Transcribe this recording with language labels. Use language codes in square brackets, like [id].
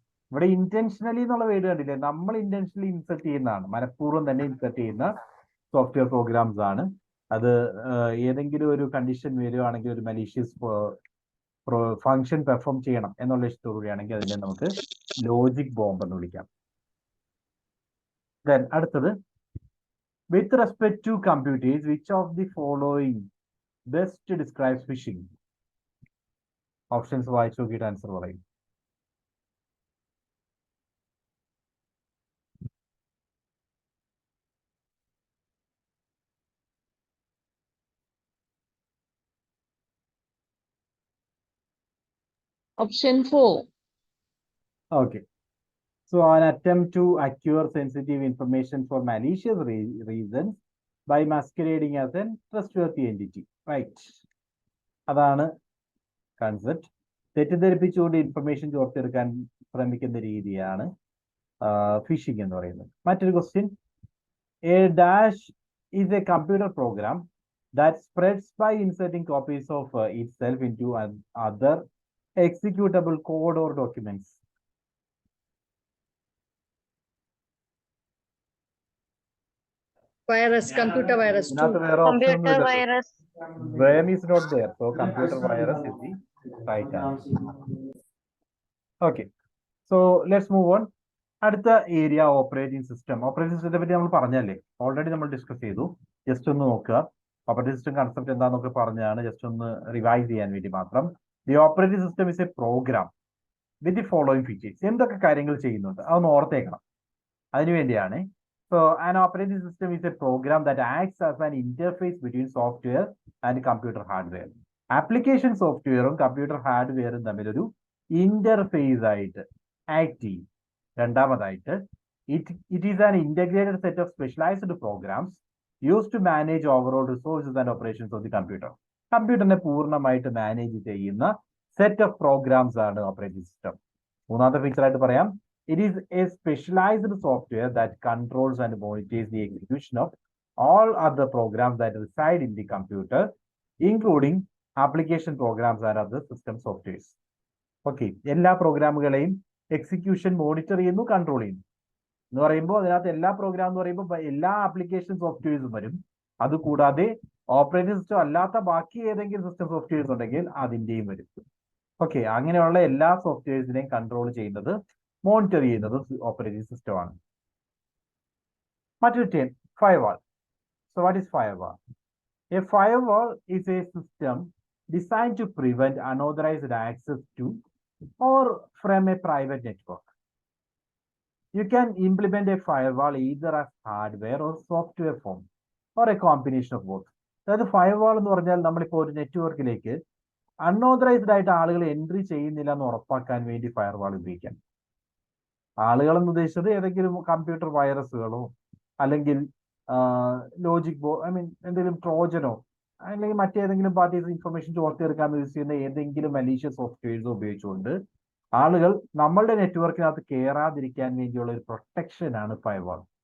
[ml] ഇവിടെ ഇന്റൻഷനലി എന്നുള്ള വേർഡ് കണ്ടില്ലേ? നമ്മൾ ഇന്റൻഷനലി ഇൻസെർട്ട് ചെയ്യുന്നതാണ്, മനഃപൂർവ്വം തന്നെ ഇൻസെർട്ട് ചെയ്യുന്ന സോഫ്റ്റ്വെയർ പ്രോഗ്രാംസ് ആണ്. അത് ഏതെങ്കിലും ഒരു കണ്ടീഷൻ വരികയാണെങ്കിൽ, ഒരു മലീഷ്യസ് ഫംഗ്ഷൻ പെർഫോം ചെയ്യണം എന്നുള്ള ഇഷ്ടത്തോടുകൂടിയാണെങ്കിൽ അതിനെ നമുക്ക് ലോജിക് ബോംബ് എന്ന് വിളിക്കാം. [en] Then അടുത്തത്, with respect to computers, which of the following best describes phishing? [ml] Options വായിച്ചു നോക്കിയിട്ട് ആൻസർ പറയും. Option 4. [en] Okay. So an attempt to acquire sensitive information for malicious reasons by masquerading as a trustworthy entity. [ml] Right. അതാണ് concept. തെറ്റിദ്ധരിപ്പിച്ചുകൊണ്ട് information ചോർത്തെടുക്കാൻ ശ്രമിക്കുന്ന രീതിയാണ് phishing എന്ന് പറയുന്നത്. [en] മറ്റൊരു question, a dash is a computer program that spreads by inserting copies of itself into other executable code or documents? Virus, computer virus Not too. aware of Computer virus. RAM is not there, so computer virus is the right answer. Okay, so let's move on. [ml] അടുത്ത area operating system. Operating സിസ്റ്റത്തെ പറ്റി നമ്മൾ പറഞ്ഞല്ലേ, already നമ്മൾ discuss ചെയ്തു. Just ഒന്ന് നോക്കുക, operating system concept എന്താണെന്നൊക്കെ പറഞ്ഞാണ്, ജസ്റ്റ് ഒന്ന് റിവൈസ് ചെയ്യാൻ വേണ്ടി മാത്രം. [en] The operating system is a program with the following features. [ml] എന്തൊക്കെ കാര്യങ്ങൾ ചെയ്യുന്നുണ്ട് അതൊന്ന് ഓർത്തേക്കണം, അതിനുവേണ്ടിയാണ്. [en] So an operating system is a program that acts as an interface between software and computer hardware. [ml] Application സോഫ്റ്റ്വെയറും കമ്പ്യൂട്ടർ ഹാർഡ്വെയറും തമ്മിലൊരു ഇന്റർഫേസ് ആയിട്ട് ആക്ട് ചെയ്യും. [en] രണ്ടാമതായിട്ട്, it is an integrated set of specialized programs used to manage overall resources and operations of the computer. [ml] കമ്പ്യൂട്ടറിനെ പൂർണ്ണമായിട്ട് manage ചെയ്യുന്ന set of programmes ആണ് operating system. മൂന്നാമത്തെ feature ആയിട്ട് പറയാം, [en] it is a specialized software that controls and monitors the execution of all other programs that reside in the computer, including application programs and other system softwares. [ml] Okay, എല്ലാ പ്രോഗ്രാമുകളെയും execution monitor ചെയ്യുന്നു, control ചെയ്യുന്നു എന്ന് പറയുമ്പോൾ അതിനകത്ത് എല്ലാ programme എന്ന് പറയുമ്പോൾ എല്ലാ ആപ്ലിക്കേഷൻ സോഫ്റ്റ്വെയർസും വരും. അതുകൂടാതെ ഓപ്പറേറ്റിംഗ് സിസ്റ്റം അല്ലാത്ത ബാക്കി ഏതെങ്കിലും സിസ്റ്റം സോഫ്റ്റ്വെയർസ് ഉണ്ടെങ്കിൽ അതിൻ്റെയും വരും. ഓക്കെ, അങ്ങനെയുള്ള എല്ലാ സോഫ്റ്റ്വെയർസിനെയും കൺട്രോൾ ചെയ്യുന്നത്, മോണിറ്റർ ചെയ്യുന്നത് ഓപ്പറേറ്റിംഗ് സിസ്റ്റമാണ്. [en] മറ്റൊരു term, firewall. So what is firewall? A firewall is a system designed to prevent unauthorized access to or from a private network. You can implement a firewall either as hardware or software form or a combination of both. [ml] അതായത് firewall എന്ന് പറഞ്ഞാൽ നമ്മളിപ്പോൾ ഒരു നെറ്റ്വർക്കിലേക്ക് unauthorised ആയിട്ട് ആളുകൾ entry ചെയ്യുന്നില്ല എന്ന് ഉറപ്പാക്കാൻ വേണ്ടി ഫയർവാൾ ഉപയോഗിക്കാം. ആളുകൾ എന്ന് ഉദ്ദേശിച്ചത് ഏതെങ്കിലും കമ്പ്യൂട്ടർ വൈറസുകളോ അല്ലെങ്കിൽ ലോജിക് എന്തെങ്കിലും ട്രോജനോ അല്ലെങ്കിൽ മറ്റേതെങ്കിലും പാർട്ടീസ് ഇൻഫർമേഷൻ ചോർത്തിയെടുക്കാൻ യൂസ് ചെയ്യുന്ന ഏതെങ്കിലും മലീഷ്യസ് സോഫ്റ്റ്വെയർസ് ഉപയോഗിച്ചുകൊണ്ട് ആളുകൾ നമ്മളുടെ നെറ്റ്വർക്കിനകത്ത് കയറാതിരിക്കാൻ വേണ്ടിയുള്ള ഒരു പ്രൊട്ടക്ഷൻ ആണ് ഫയർവാൾ.